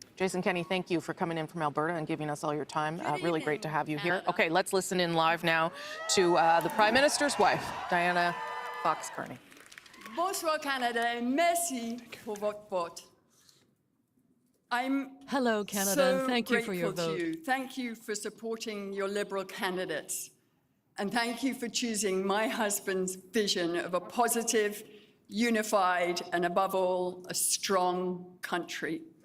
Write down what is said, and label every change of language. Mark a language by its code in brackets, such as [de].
[en] Jason Kenney, thank you for coming in from Alberta and giving us all your time. Really great to have you here. Okay, let's listen in live now to the Prime Minister's wife, Diana Fox-Carney. [fr] Bonsoir Canada, et merci pour votre vote. [en] Hello, Canada, and thank you for your vote. Thank you for supporting your Liberal candidates. And thank you for choosing my husband's vision of a positive, unified, and above all, a strong country.